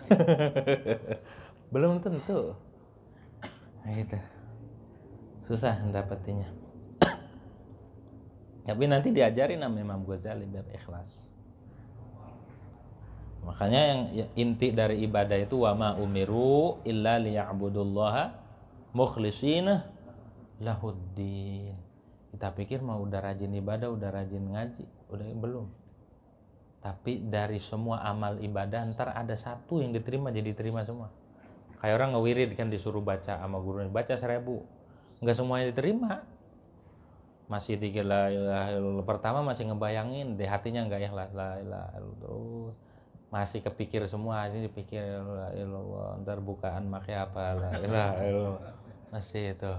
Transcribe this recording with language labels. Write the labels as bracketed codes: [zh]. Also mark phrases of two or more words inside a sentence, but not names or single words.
[id] Belum tentu. Nah, gitu. Susah mendapatinya. Tapi nanti diajarin sama Imam Ghazali biar ikhlas. Makanya yang inti dari ibadah itu [ar] وما أمروا إلا ليعبدوا الله مخلصين له الدين. [id] Kita pikir mau udah rajin ibadah, udah rajin ngaji, udah belum. Tapi dari semua amal ibadah ntar ada satu yang diterima jadi diterima semua. Kayak orang ngewirid kan disuruh baca sama gurunya, baca 1000, nggak semuanya diterima. Masih dikit [ar] لا إله إلا الله [id] pertama masih ngebayangin, di hatinya nggak ikhlas [ar] لا إله إلا الله, [id] terus masih kepikir semua, ini dipikir [ar] لا إلا الله, [id] ntar bukaan pakai apa [ar] لا إله إلا الله, [id] masih itu.